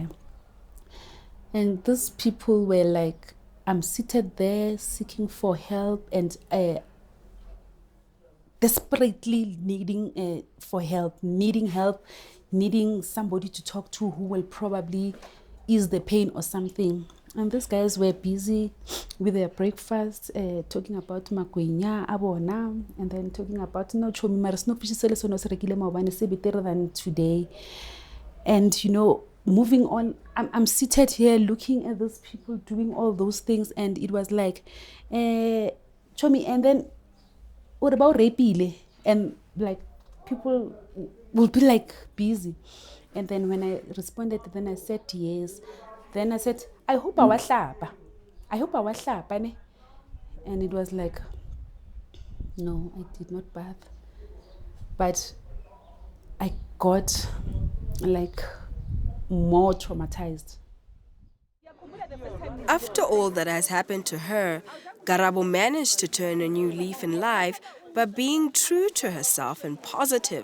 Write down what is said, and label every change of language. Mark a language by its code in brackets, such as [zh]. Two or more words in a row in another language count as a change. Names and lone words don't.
[en] And these people were like, I'm seated there seeking for help and desperately needing needing somebody to talk to who will probably ease the pain or something. And these guys were busy with their breakfast, talking about [st] makwenya abona, [en] and then talking about no [st] chomi maris no fish sele sono se rekile maobane se [en] better than today. And you know, moving on, I'm seated here looking at those people doing all those things, and it was like chomi. And then what about rapile? And like people will be like busy. And then when I responded, then I said yes. Then I said, I hope I was hlapa. I hope I was hlapa, ne? And it was like, no, I did not bath. But I got like more traumatized. After all that has happened to her, Karabo managed to turn a new leaf in life by being true to herself and positive.